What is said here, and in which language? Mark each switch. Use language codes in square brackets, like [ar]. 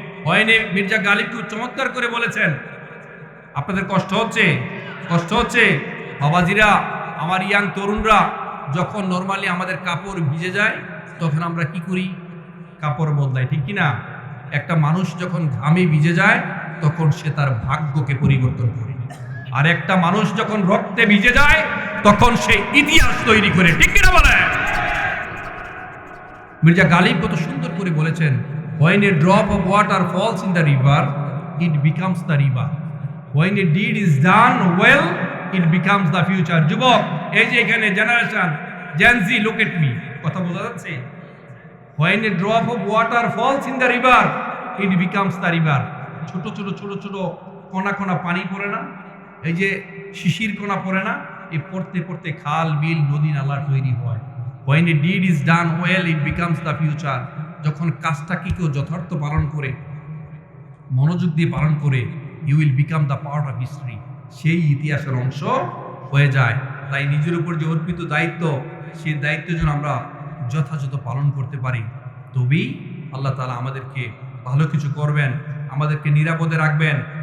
[bn] হয়নি মির্জা গালিব খুব চমৎকার করে বলেছেন, আপনাদের কষ্ট হচ্ছে বাবাজিরা, আমার ইয়াং তরুণরা, যখন নরমালি আমাদের কাপড় ভিজে যায় তখন আমরা কি করি? কাপড় বদলাই। ঠিক কিনা? একটা মানুষ যখন ঘামে ভিজে যায় তখন সে তার ভাগ্যকে পরিবর্তন করে, আর একটা মানুষ যখন রক্তে ভিজে যায় তখন সে ইতিহাস তৈরি করে। ঠিক কিনা বলে? মির্জা গালিব কত সুন্দর করে বলেছেন, [en] when a drop of water falls in the river, it becomes the river. When a deed is done well, it becomes the future. [bn] যুবক, এই যে এখানে generation Gen Z, [en] look at me, [bn] কথা বোঝা যাচ্ছে? [en] When a drop of water falls in the river, it becomes the river. [bn] ছোট ছোট কণা পানি পড়ে না, এই যে শিশির কণা পড়ে না, এই পড়তে খাল বিল নদী নালা তৈরি হয়। [en] When a deed is done well, it becomes the future. [bn] যখন কাজটা কি কেউ যথার্থ পালন করে, মনোযোগ দিয়ে পালন করে, [en] you will become the part of history. [bn] সেই ইতিহাসের অংশ হয়ে যায়। তাই নিজের উপর যে অর্পিত দায়িত্ব, সেই দায়িত্ব যেন আমরা যথাযথ পালন করতে পারি, তবেই আল্লাহ তাআলা আমাদেরকে ভালো কিছু করবেন, আমাদেরকে নিরাপদে রাখবেন।